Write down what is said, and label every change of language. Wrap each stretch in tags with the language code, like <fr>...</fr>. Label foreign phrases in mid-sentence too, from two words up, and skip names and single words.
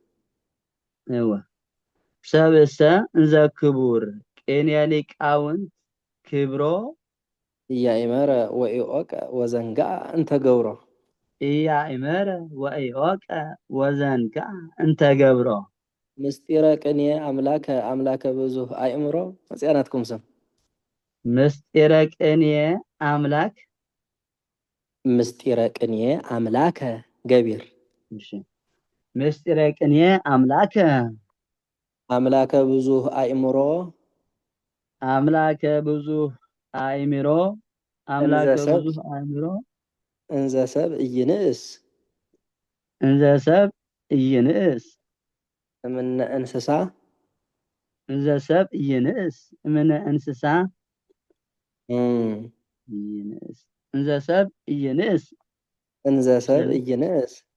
<gez>ሰብእሰ እንዘ ክቡር ቅኔ ሊቃውንት ክብሮ ኢያእመረ ወኢኦቀ ወዘንጋአ እንተ ገብሮ ኢያእመረ ወኢዖቀ ወዘንጋ እንተ ገብሮ ምስጢረ ቅኔ አምላከ ብዙህ አእምሮ መጽያናትኩም ስም ምስጢረ ቅኔ አምላክ ምስጢረ ቅኔ አምላከ ገቢር እሺ ምስጢረ ቅኔ አምላከ ብዙህ አእምሮ አምላከ ብዙህ አእምሮ አምላከ ብዙህ አእምሮ እንዘ ሰብ ኢይንእስ እንዘ ሰብ ኢይንእስ እምነ እንስሳ እንዘ ሰብ ኢይንእስ እምነ እንስሳ ኢይንእስ እንዘ ሰብ ኢይንእስ እንዘ ሰብ ኢይንእስ</gez>